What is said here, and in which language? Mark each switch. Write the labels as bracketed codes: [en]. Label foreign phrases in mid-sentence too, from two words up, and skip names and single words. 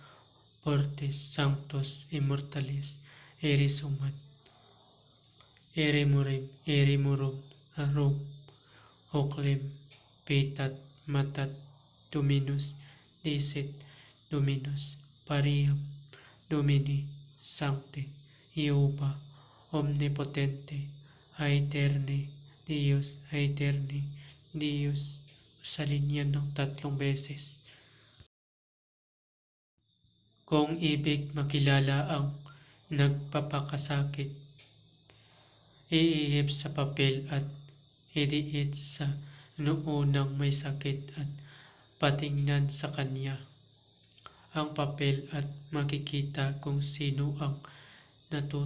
[la] Fortes Sanctus Immortales Ere Sumat Ere Morem Ere Morum Rom Oclem Petat Matat Dominus Dicet Dominus Pariham Domini Sancte Jehovah Omnipotente Aeterne Deus Aeterne Deus. [tl] Usalin yan ng 3 beses. Kung ibig makilala ang nagpapakasakit, iihip sa papel at idiit sa noo ng may sakit at patingnan sa kanya ang papel at makikita kung sino ang natuto.